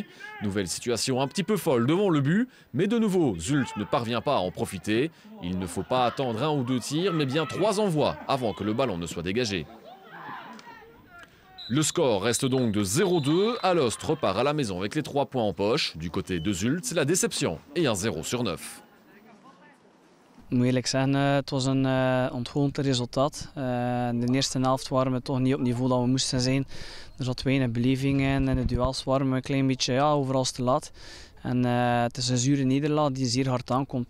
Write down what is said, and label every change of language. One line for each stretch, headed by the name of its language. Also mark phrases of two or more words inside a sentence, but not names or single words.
French: Nouvelle situation un petit peu folle devant le but, mais de nouveau, Zulte ne parvient pas à en profiter. Il ne faut pas attendre 1 ou 2 tirs, mais bien 3 envois avant que le ballon ne soit dégagé. Le score reste donc de 0-2. Alost repart à la maison avec les 3 points en poche. Du côté de Zulte, c'est la déception et un 0 sur 9.
Dutch: Ik moet eerlijk zeggen, het was een ontgoocheld resultaat. In de eerste helft waren we toch niet op het niveau dat we moesten zijn. Er zat weinig beleving in en de duels waren we een klein beetje overal te laat. En het is een zure nederlaag die zeer hard aankomt.